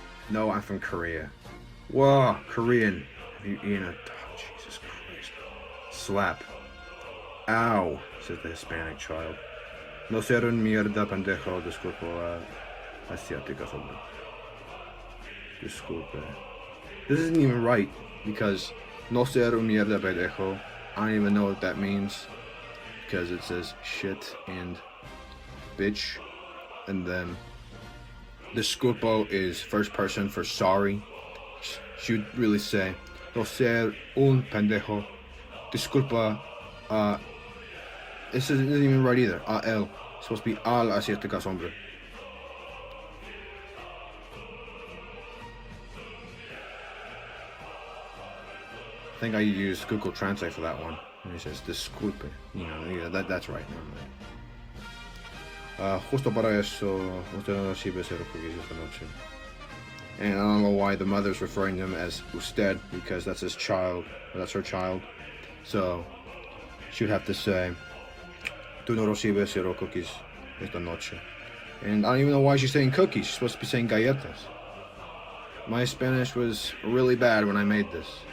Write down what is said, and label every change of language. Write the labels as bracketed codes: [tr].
[en] No, I'm from Korea. Whoa, Korean. Have you eaten a... Oh, Jesus Christ. Slap. Ow, says the Hispanic child. [es] No ser un mierda pendejo, disculpa asiática hombre. Disculpe. [en] This isn't even right, because [es] no ser un mierda pendejo, [en] I don't even know what that means, because it says shit and bitch, and then disculpo is first person for sorry. She would really say, [es] no ser un pendejo, disculpa, [en] this isn't even right either, A-L, it's supposed to be [es] al asiáticas hombre. [en] I think I used Google Translate for that one. And it says disculpe. That's right. Never mind. [es] Justo para eso, usted no recibe cero cookies esta noche. [en] And I don't know why the mother's referring to him as usted, because that's his child. That's her child. So she would have to say, [es] tú no recibes cero [en] cookies [es] esta noche. [en] And I don't even know why she's saying cookies. She's supposed to be saying galletas. My Spanish was really bad when I made this.